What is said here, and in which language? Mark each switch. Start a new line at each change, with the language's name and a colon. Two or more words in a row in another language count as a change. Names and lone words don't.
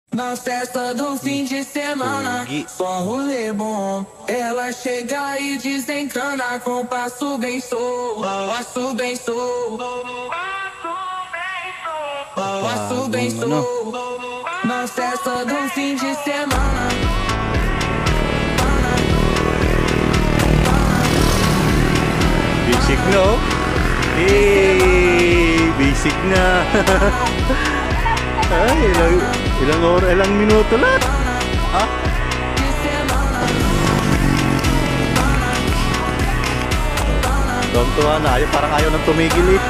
Portuguese: Na festa do fim de semana, só rolê bom. Ela chega e desencana com passo bem solto, passo bem solto, passo bem solto. Na festa do fim de semana.
Filipino: Basic na oh. Hey, basic na. Ay, ilang minuto lang. Ha? Tuwa na, parang ayaw nang tumigil eh.